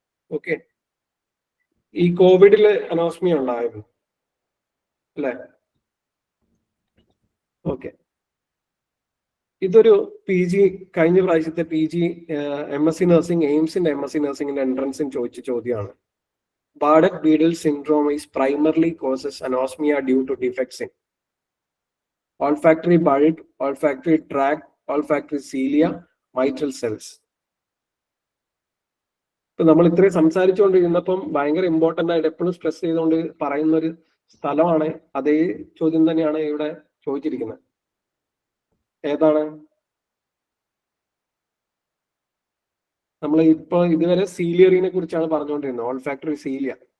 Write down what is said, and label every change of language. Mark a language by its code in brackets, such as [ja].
[ml] Okay, ഈ കോവിഡില് anosmia ഉണ്ടായിരുന്നു അല്ലെ? ഓക്കെ, ഇതൊരു PG കഴിഞ്ഞ പ്രാവശ്യത്തെ PG MSc നഴ്സിംഗ്, എയിംസിന്റെ MSc നഴ്സിംഗിന്റെ എൻട്രൻസിന് ചോദിച്ച ചോദ്യമാണ്. [en] Bardet-Biedl syndrome is primarily causes anosmia due to defects in olfactory bulb, olfactory tract, olfactory cilia, mitral cells. [ml] ഇപ്പൊ നമ്മൾ ഇത്രയും സംസാരിച്ചുകൊണ്ടിരുന്നപ്പം ഭയങ്കര ഇമ്പോർട്ടന്റ് ആയിട്ട് എപ്പോഴും സ്ട്രെസ് ചെയ്തുകൊണ്ട് പറയുന്ന ഒരു സ്ഥലമാണ്. അതേ ചോദ്യം തന്നെയാണ് ഇവിടെ ചോദിച്ചിരിക്കുന്നത്. ഏതാണ്? നമ്മൾ ഇപ്പൊ ഇതുവരെ സീലിയറിനെ കുറിച്ചാണ് പറഞ്ഞുകൊണ്ടിരുന്നത്, ഓൾഫാക്ടറി സീലിയ.